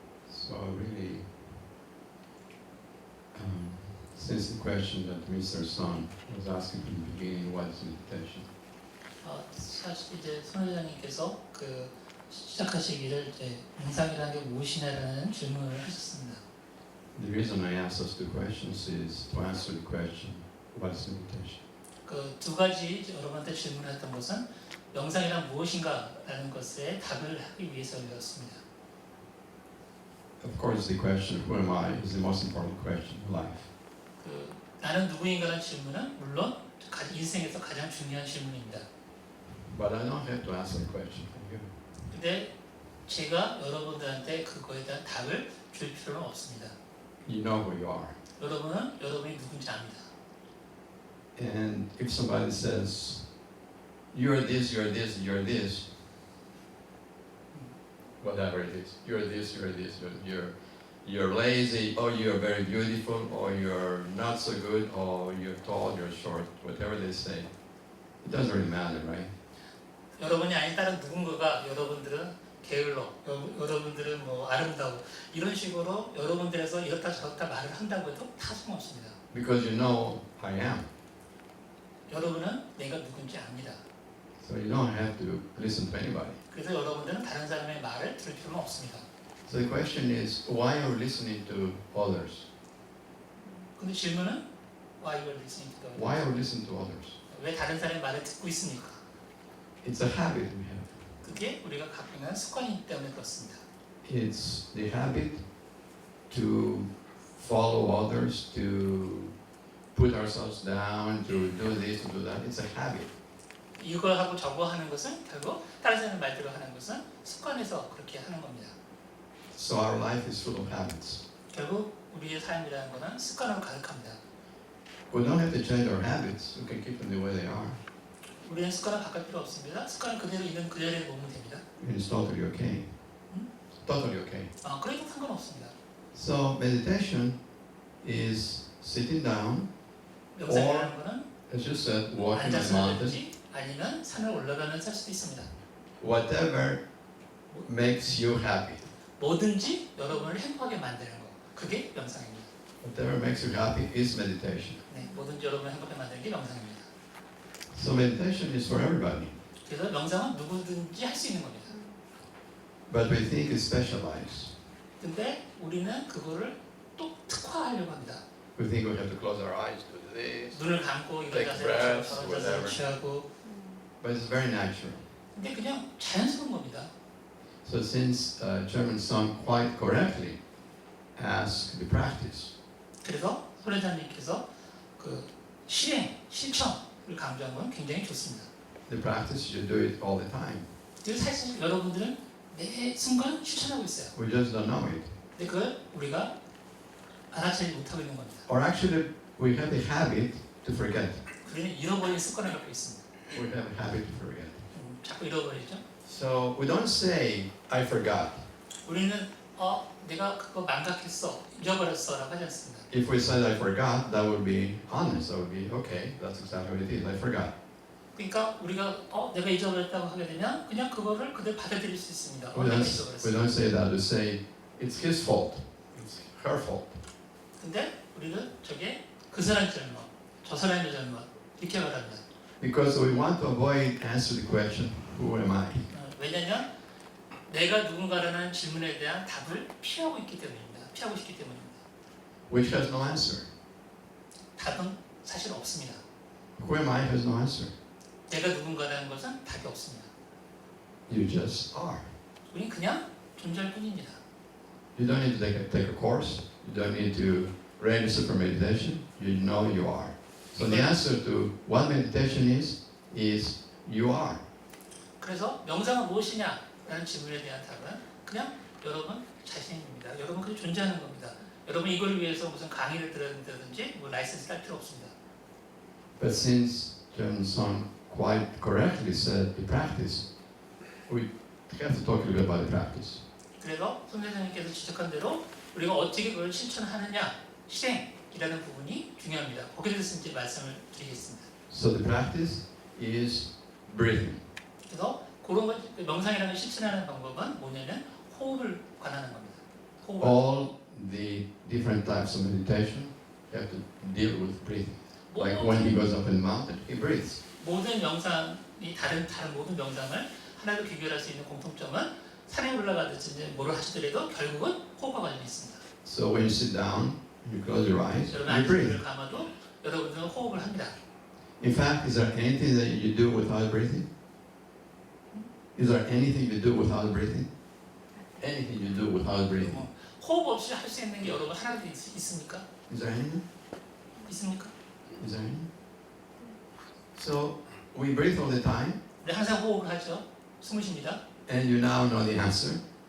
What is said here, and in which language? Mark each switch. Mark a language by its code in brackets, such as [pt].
[en] So really, since the question that Mr. Son was asking from the beginning, what is meditation? [ko] 사실 이제 손 회장님께서 그 시작하시기를 이제 명상이라는 게 무엇이냐라는 질문을 하셨습니다. [en] The reason I asked those two questions is to answer the question, what is meditation? [ko] 그 두 가지 여러분한테 질문했던 것은 명상이란 무엇인가라는 것에 답을 하기 위해서였습니다. [en] Of course, the question, who am I, is the most important question in life. [ko] 그 나는 누구인가라는 질문은 물론 인생에서 가장 중요한 질문입니다. [en] But I don't have to answer the question for you. [ko] 근데 제가 여러분들한테 그거에 대한 답을 줄 필요는 없습니다. [en] You know who you are. [ko] 여러분은 여러분이 누군지 압니다. [en] And if somebody says, you're this, you're this, you're this, whatever it is, you're this, you're this, you're lazy, or you're very beautiful, or you're not so good, or you're tall, you're short, whatever they say, it doesn't really matter, right? [ko] 여러분이 아닌 다른 누군가가 여러분들은 게을러, 여러분들은 뭐 아름다워 이런 식으로 여러분들에서 이렇다 저렇다 말을 한다고 해도 다 소용없습니다. [en] Because you know I am. [ko] 여러분은 내가 누군지 압니다. [en] So you don't have to listen to anybody. [ko] 그래서 여러분들은 다른 사람의 말을 들을 필요는 없습니다. [en] So the question is, why are you listening to others? [ko] 근데 질문은 [en] why you are listening to the Why are you listening to others? [ko] 왜 다른 사람의 말을 듣고 있습니까? [en] It's a habit we have. [ko] 그게 우리가 갖고 있는 습관이기 때문에 그렇습니다. [en] It's the habit to follow others, to put ourselves down to do this, to do that. It's a habit. [ko] 이거 하고 저거 하는 것은 결국 다른 사람 말대로 하는 것은 습관에서 그렇게 하는 겁니다. [en] So our life is full of habits. [ko] 결국 우리의 삶이라는 것은 습관으로 가득합니다. [en] We don't have to change our habits. We can keep them the way they are. [ko] 우리는 습관을 바꿀 필요 없습니다. 습관은 그대로 있는 그대로에 놓으면 됩니다. [en] It's totally okay. Totally okay. [ko] 그래도 상관없습니다. [en] So meditation is sitting down, [ko] 명상이라는 것은 [en] as you said, walking on [ko] 앉아서 [en] mountain, [ko] 하든지 아니면 산을 올라가면서 할 수도 있습니다. [en] whatever makes you happy. [ko] 뭐든지 여러분을 행복하게 만드는 거. 그게 명상입니다. [en] Whatever makes you happy is meditation. [ko] 네, 뭐든지 여러분을 행복하게 만드는 게 명상입니다. [en] So meditation is for everybody. [ko] 그래서 명상은 누구든지 할 수 있는 겁니다. [en] But we think it's specialized. [ko] 근데 우리는 그거를 또 특화하려고 합니다. [en] We think we have to close our eyes to do this. [ko] 눈을 감고 이런 [en] Take [ko] 자세로 [en] breaths, [ko] 저런 자세로 [en] whatever. [ko] 취하고 [en] But it's very natural. [ko] 근데 그냥 자연스러운 겁니다. [en] So since German song quite correctly asks the practice, [ko] 그래서 소련사님께서 그 실천을 강조한 건 굉장히 좋습니다. [en] the practice you do it all the time. [ko] 그래서 사실 여러분들은 매 순간 실천하고 있어요. [en] We just don't know it. [ko] 근데 그걸 우리가 알아채지 못하고 있는 겁니다. [en] Or actually, we have the habit to forget. [ko] 우리는 잃어버린 습관을 갖고 있습니다. [en] We have a habit to forget. [ko] 자꾸 잃어버리죠. [en] So we don't say, I forgot. [ko] 우리는 내가 그거 망각했어, 잊어버렸어라고 하지 않습니다. [en] If we said I forgot, that would be honest. That would be okay. That's exactly what it is. I forgot. [ko] 그러니까 우리가 내가 잊어버렸다고 하게 되면 그냥 그거를 그대로 받아들일 수 있습니다. [en] We [ko] 내가 [en] don't, we [ko] 잊어버렸어. [en] don't say that. We say it's his fault. It's her fault. [ko] 근데 우리는 저게 그 사람의 잘못, 저 사람의 잘못 이렇게 말합니다. [en] Because we want to avoid answer the question, who am I? [ko] 왜냐하면 내가 누군가라는 질문에 대한 답을 피하고 있기 때문입니다. 피하고 싶기 때문입니다. [en] Which has no answer. [ko] 답은 사실 없습니다. [en] Who am I has no answer. [ko] 내가 누군가라는 것은 답이 없습니다. [en] You just are. [ko] 우린 그냥 존재할 뿐입니다. [en] You don't need to take a course. You don't need to register for meditation. You know you are. So the answer to what meditation is you are. [ko] 그래서 명상은 무엇이냐라는 질문에 대한 답은 그냥 여러분 자신입니다. 여러분 그냥 존재하는 겁니다. 여러분 이걸 위해서 무슨 강의를 들었다든지 뭐 라이센스 딸 필요 없습니다. [en] But since German Song quite correctly said the practice, we have to talk a little bit about the practice. [ko] 그래서 손 선생님께서 지적한 대로 우리가 어떻게 그걸 실천하느냐 실행이라는 부분이 중요합니다. 거기에 대해서 이제 말씀을 드리겠습니다. [en] So the practice is breathing. [ko] 그래서 그런 것 명상이라는 실천하는 방법은 뭐냐면 호흡을 관하는 겁니다. 호흡을. [en] All the different types of meditation have to deal with breathing. Like when he goes up in the mountain, he breathes. [ko] 모든 명상이 다른 모든 명상을 하나로 비교할 수 있는 공통점은 산에 올라가든지 뭐를 하시더라도 결국은 호흡과 관련이 있습니다. [en] So when you sit down, you close your eyes, [ko] 여러분 [en] you breathe. [ko] 안쪽을 감아도 여러분들은 호흡을 합니다. [en] In fact, is there anything that you do without breathing? Is there anything you do without breathing? Anything you do without breathing? [ko] 호흡 없이 할 수 있는 게 여러분 하나도 있습니까? [en] Is there anything? [ko] 있습니까? [en] Is there anything? So we breathe all the time, [ko] 우리 항상 호흡을 하죠. 숨을 쉽니다. [en] and you now know the answer.